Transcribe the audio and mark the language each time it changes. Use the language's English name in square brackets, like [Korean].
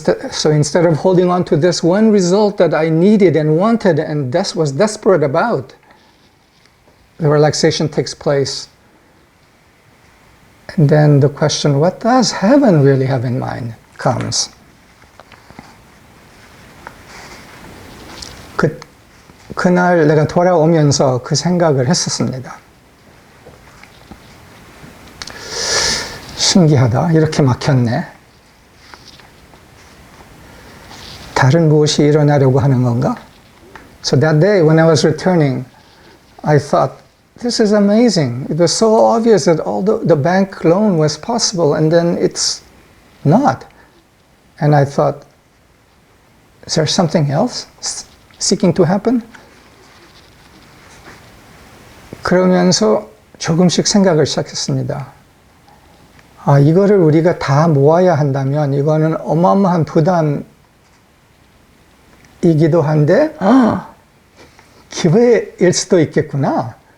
[English] So instead of holding on to this one result that I needed and wanted and was desperate about, the relaxation takes place. And then the question, what does heaven really have in mind, comes. [Korean] 그날 내가 돌아오면서 그 생각을 했었습니다. 신기하다. 이렇게 막혔네. 다른 무엇이 일어나려고 하는 건가? [English] So that day when I was returning, I thought, this is amazing. It was so obvious that the bank loan was possible and then it's not. And I thought, is there something else seeking to happen? [Korean] 그러면서 조금씩 생각을 시작했습니다. 이거를 우리가 다 모아야 한다면 이거는 어마어마한 부담이기도 한데 기회일 수도 있겠구나.